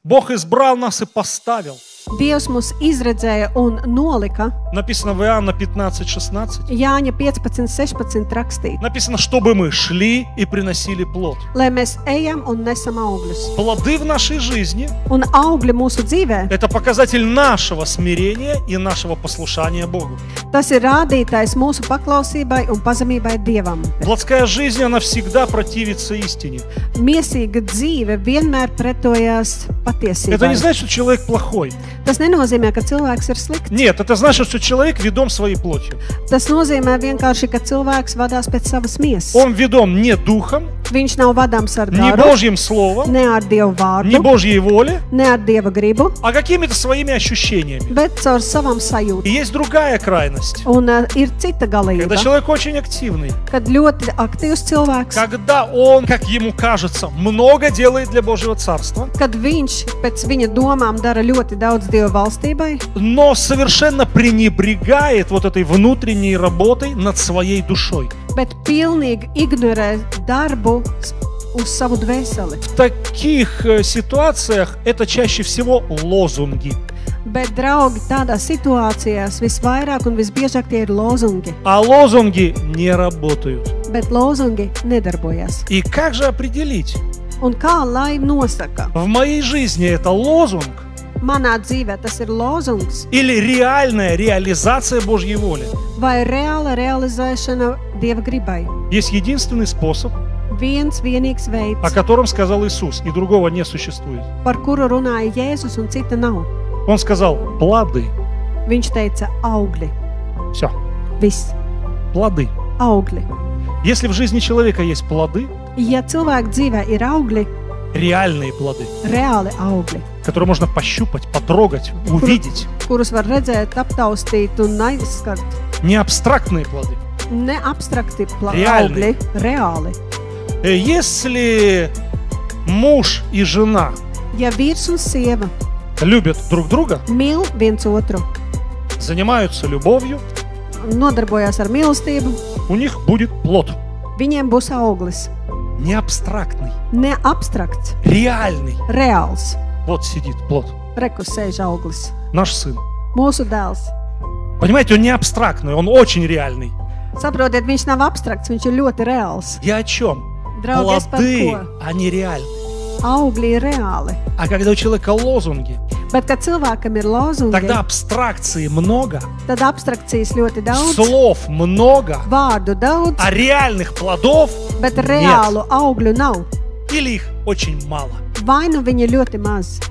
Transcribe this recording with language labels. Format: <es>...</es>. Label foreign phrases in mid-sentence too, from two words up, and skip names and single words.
<ru>Бог избрал нас и поставил.</ru> <lv>Dievs mūs izredzēja un nolika.</lv> <ru>Написано в Иоанна 15:16.</ru> <lv>Jāņa 15:16 rakstīts,</lv> <ru>Написано, чтобы мы шли и приносили плод.</ru> <lv>lai mēs ejam un nesam augļus.</lv> <ru>Плоды в нашей жизни</ru> <lv>Un augļi mūsu dzīvē, –</lv> <ru>это показатель нашего смирения и нашего послушания Богу.</ru> <lv>tas ir rādītājs mūsu paklausībai un pazemībai Dievam.</lv> <ru>Плотская жизнь, она всегда противится истине.</ru> <lv>Miesīga dzīve vienmēr pretojās</lv> <ru>Это не</ru> <lv>patiesībai.</lv> <ru>значит, что человек плохой.</ru> <lv>Tas nenozīmē, ka cilvēks ir slikts.</lv> <ru>Нет, это значит, что человек ведом своей плотью.</ru> <lv>Tas nozīmē vienkārši, ka cilvēks vadās pēc savas miesas.</lv> <ru>Он ведом не духом,</ru> <lv>Viņš nav vadāms ar</lv> <ru>не</ru> <lv>garu,</lv> <ru>Божьим словом,</ru> <lv>ne ar Dievu</lv> <ru>не</ru> <lv>vārdu,</lv> <ru>Божьей воле,</ru> <lv>ne ar Dieva gribu,</lv> <ru>а какими-то своими ощущениями.</ru> <lv>bet caur savām</lv> <ru>И</ru> <lv>sajūtām.</lv> <ru>есть другая крайность.</ru> <lv>Un ir cita</lv> <ru>Когда</ru> <lv>galība,</lv> <ru>человек очень активный,</ru> <lv>kad ļoti aktīvs cilvēks,</lv> <ru>когда он, как ему кажется, много делает для Божьего Царства,</ru> <lv>kad viņš pēc viņa domām dara ļoti daudz Dieva valstībai,</lv> <ru>но совершенно пренебрегает вот этой внутренней работой над своей душой.</ru> <lv>bet pilnīgi ignorē darbu uz savu dvēseli.</lv> <ru>В таких ситуациях это чаще всего лозунги.</ru> <lv>Bet, draugi, tādās situācijās visvairāk un visbiežāk tie ir lozungi,</lv> <ru>А лозунги не работают.</ru> <lv>bet lozungi nedarbojas.</lv> <ru>И как же определить?</ru> <lv>Un kā lai nosaka?</lv> <ru>В моей жизни это лозунг</ru> <lv>Manā dzīvē tas ir lozungs</lv> <ru>или реальная реализация Божьей воли?</ru> <lv>vai reāla realizēšana Dieva gribai.</lv> <ru>Есть единственный способ,</ru> <lv>Viens vienīgs</lv> <ru>о</ru> <lv>veids,</lv> <ru>котором сказал Иисус, и другого не существует.</ru> <lv>par kuru runāja Jēzus un cita nav.</lv> <ru>Он сказал: плоды.</ru> <lv>Viņš teica augļi.</lv> <ru>Все,</ru> <lv>Viss.</lv> <ru>плоды.</ru> <lv>Augļi.</lv> <ru>Если в жизни человека есть плоды,</ru> <lv>Ja cilvēka dzīvē ir augļi,</lv> <ru>реальные плоды,</ru> <lv>reāli augļi,</lv> <ru>которые можно пощупать, потрогать, увидеть,</ru> <lv>kurus var redzēt, aptaustīt un aizskart,</lv> <ru>не абстрактные плоды.</ru> <lv>ne abstrakti Reāli. augļi, reāli.</lv> <ru>Если муж и жена</ru> <lv>Ja vīrs un sieva</lv> <ru>любят друг друга,</ru> <lv>mīl viens otru,</lv> <ru>занимаются любовью,</ru> <lv>nodarbojās ar mīlestību,</lv> <ru>у них будет плод.</ru> <lv>viņiem būs auglis.</lv> <ru>Не абстрактный,</ru> <lv>Ne abstrakts,</lv> <ru>реальный.</ru> <lv>reāls.</lv> <ru>Вот сидит плод.</ru> <lv>Rekus sēž auglis.</lv> <ru>Наш сын.</ru> <lv>Mūsu dēls.</lv> <ru>Понимаете, он не абстрактный, он очень реальный.</ru> <lv>Saprotiet, viņš nav abstrakts, viņš ir ļoti reāls.</lv> <ru>Я о чем?</ru> <lv>Draugi, es par</lv> <ru>Плоды,</ru> <lv>ko?</lv> <ru>они реальны.</ru> <lv>Augļi ir reāli.</lv> <ru>А когда у человека лозунги,</ru> <lv>Bet, kad cilvēkam ir lozungi,</lv> <ru>тогда абстракции много,</ru> <lv>tad abstrakcijas ļoti daudz,</lv> <ru>слов много,</ru> <lv>vārdu daudz,</lv> <ru>а реальных плодов</ru> <lv>bet reālu augļu nav.</lv> <ru>или их очень мало.</ru> <lv>Vai nu viņi ļoti maz.</lv>